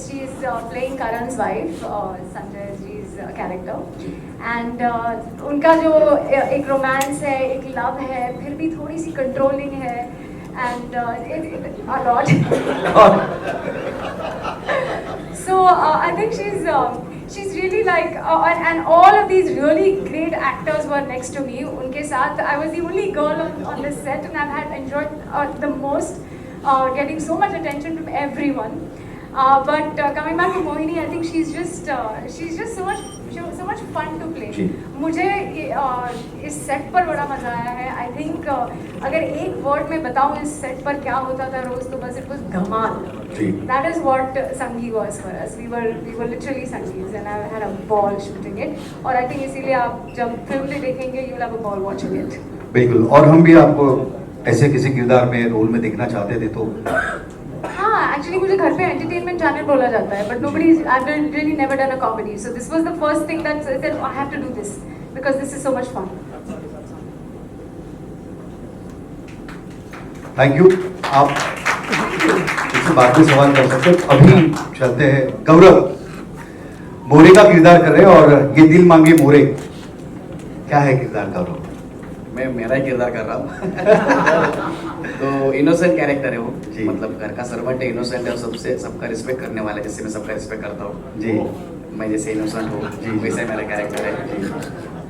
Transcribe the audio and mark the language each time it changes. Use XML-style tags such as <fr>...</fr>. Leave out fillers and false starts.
<en>She's playing Karan's wife, Sanjay ji's character, and</en> <hi>उनका जो एक रोमांस है, एक लव है, फिर भी थोड़ी सी कंट्रोलिंग है,</hi> <en>and a lot. So I think she's really like, and all of these really great actors were next to me.</en> <hi>उनके साथ</hi> <en>I was the only girl on the set, and I've had enjoyed the most. Getting so much attention from everyone, but coming back to Mohini, I think she's just so much fun to play.</en> <hi>मुझे इस set पर बड़ा मजा आया है।</hi> <en>I think</en> <hi>अगर एक word में बताऊँ इस सेट पर क्या होता था रोज, तो बस</hi> <en>it was</en> <hi>Dhamaal.</hi> <en>That is what Sangi was for us. We were literally Sangis, and I had a ball shooting it. और I think</en> <hi>इसीलिए आप जब फिल्म में देखेंगे,</hi> <en>you'll have a ball watching it.</en> <hi>बिल्कुल, और हम भी आपको ऐसे किसी किरदार में रोल में देखना चाहते थे तो हाँ, एक्चुअली मुझे घर पे एंटरटेनमेंट चैनल बोला जाता है,</hi> <en>But nobody, I've really never done a comedy, so this was the first thing that I said, I have to do this because this is so much fun. Thank you.</en> <hi>आप इससे बाद में सवाल कर सकते हैं। अभी चलते हैं, गौरव मोरे का किरदार कर रहे हैं और ये दिल मांगे मोरे, क्या है किरदार गौरव? मैं मेरा ही किरदार कर रहा हूँ। तो इनोसेंट कैरेक्टर है वो, मतलब घर का सर्वेंट है, इनोसेंट है, और सबका रिस्पेक्ट करने वाला है, जैसे मैं सबका रिस्पेक्ट करता हूँ जी। मैं जैसे इनोसेंट हूँ वैसे मेरा कैरेक्टर है।</hi>